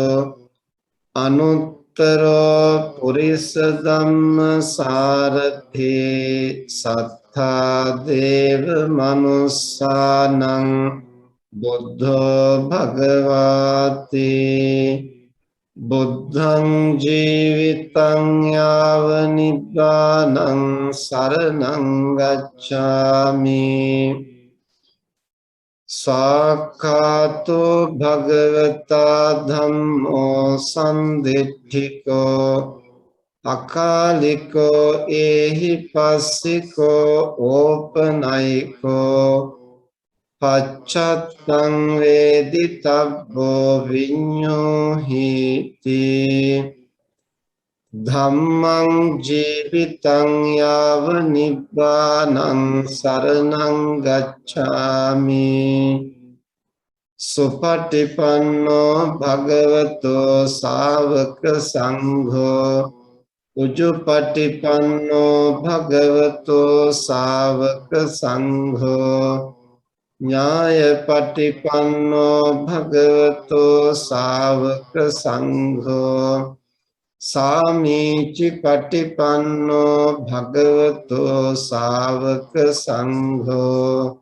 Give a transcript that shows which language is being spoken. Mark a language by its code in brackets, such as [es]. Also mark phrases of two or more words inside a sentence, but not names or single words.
[pi] අනුත්තරෝ පුරිස ධම්ම සාරථී සත්තා දේව මනුස්සානං බුද්ධෝ භගවාති බුද්ධං ජීවිතං යාව නිබ්බානං සරණං ගච්ඡාමි සාඛාතෝ භගවතා ධම්මෝ සම්දිට්ඨිකෝ අකාලිකෝ ඒහි පස්සිකෝ ඕපනයිකෝ පච්චත්තං වේදිතබ්බෝ විඤ්ඤෝහිති ධම්මං ජීවිතං යාව නිබ්බානං සරණං ගච්ඡාමි සුපටිපන්නෝ භගවතෝ ශාවක සංඝෝ උජුපටිපන්නෝ භගවතෝ ශාවක සංඝෝ ඥායපටිපන්නෝ භගවතෝ ශාවක සංඝෝ සාමීචි පටිපන්නෝ භගවතෝ ශාවක සංඝෝ